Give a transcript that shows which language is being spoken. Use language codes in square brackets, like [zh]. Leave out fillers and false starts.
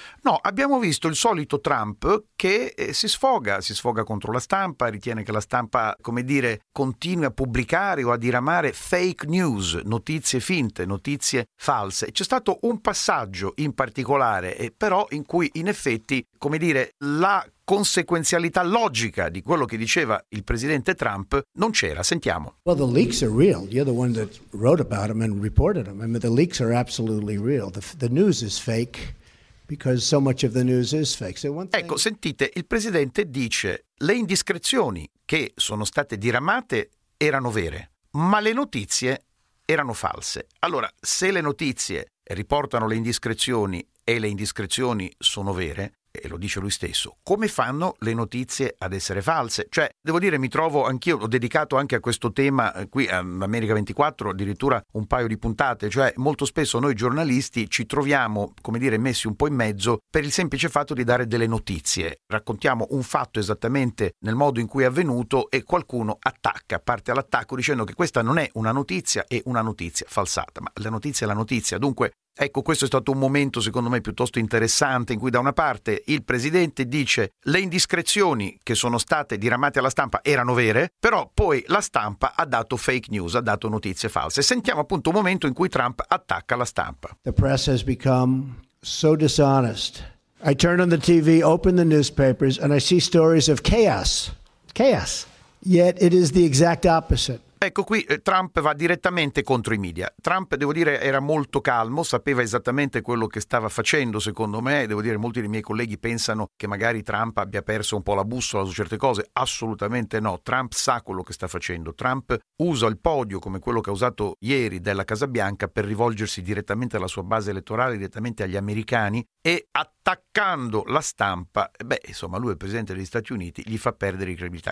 [it] No, abbiamo visto il solito Trump che si sfoga contro la stampa, ritiene che la stampa, come dire, continui a pubblicare o a diramare fake news, notizie finte, notizie false. C'è stato un passaggio in particolare, però, in cui in effetti, come dire, la conseguenzialità logica di quello che diceva il presidente Trump non c'era. Sentiamo. [en] Well, the leaks are real. You're the one that wrote about them and reported them. I mean, the leaks are absolutely real. The news is fake. Because so much of the news is fake. So one thing... [it] Ecco, sentite, il presidente dice: le indiscrezioni che sono state diramate erano vere, ma le notizie erano false. Allora, se le notizie riportano le indiscrezioni e le indiscrezioni sono vere, e lo dice lui stesso, come fanno le notizie ad essere false? Cioè, devo dire, mi trovo anch'io, ho dedicato anche a questo tema qui a America 24 addirittura un paio di puntate. Cioè, molto spesso noi giornalisti ci troviamo, come dire, messi un po' in mezzo per il semplice fatto di dare delle notizie, raccontiamo un fatto esattamente nel modo in cui è avvenuto e qualcuno attacca, parte all'attacco dicendo che questa non è una notizia, è una notizia falsata. Ma la notizia è la notizia. Dunque, ecco, questo è stato un momento secondo me piuttosto interessante, in cui da una parte il presidente dice le indiscrezioni che sono state diramate alla stampa erano vere, però poi la stampa ha dato fake news, ha dato notizie false. Sentiamo appunto un momento in cui Trump attacca la stampa. [en] The press has become so dishonest. I turn on the TV, open the newspapers and I see stories of chaos. Chaos. Yet it is the exact opposite. [it] Ecco qui, Trump va direttamente contro i media. Trump, devo dire, era molto calmo, sapeva esattamente quello che stava facendo, secondo me. Devo dire, molti dei miei colleghi pensano che magari Trump abbia perso un po' la bussola su certe cose. Assolutamente no. Trump sa quello che sta facendo. Trump usa il podio, come quello che ha usato ieri della Casa Bianca, per rivolgersi direttamente alla sua base elettorale, direttamente agli americani, e attaccando la stampa, insomma, lui è il presidente degli Stati Uniti, gli fa perdere credibilità.